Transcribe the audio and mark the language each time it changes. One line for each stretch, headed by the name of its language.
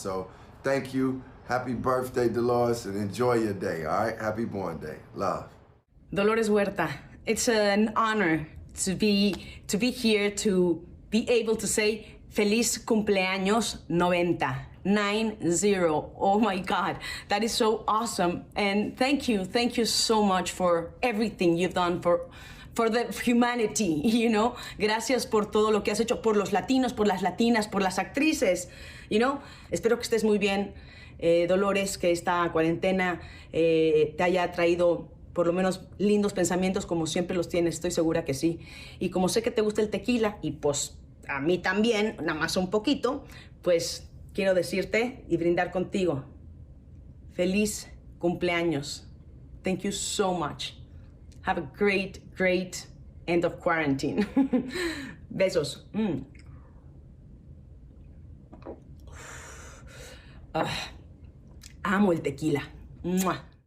English: So thank you. Happy birthday, Dolores, and enjoy your day, all right? Happy born day. Love. Dolores Huerta, it's an honor to be here, to be able to say
Spanish: Feliz cumpleaños
English: 90. Oh my God, that is so awesome. And thank you so much for everything you've done for the humanity,
Spanish: Gracias por todo lo que has hecho por los latinos, por las latinas, por las actrices, Espero que estés muy bien, Dolores, que esta cuarentena te haya traído por lo menos lindos pensamientos, como siempre los tienes, estoy segura que sí. Y como sé que te gusta el tequila, y pues a mí también, nada más un poquito, pues quiero decirte y brindar contigo. Feliz cumpleaños.
English: Thank you so much. Have a great, great end of quarantine.
Spanish: Besos. Amo el tequila. Mua.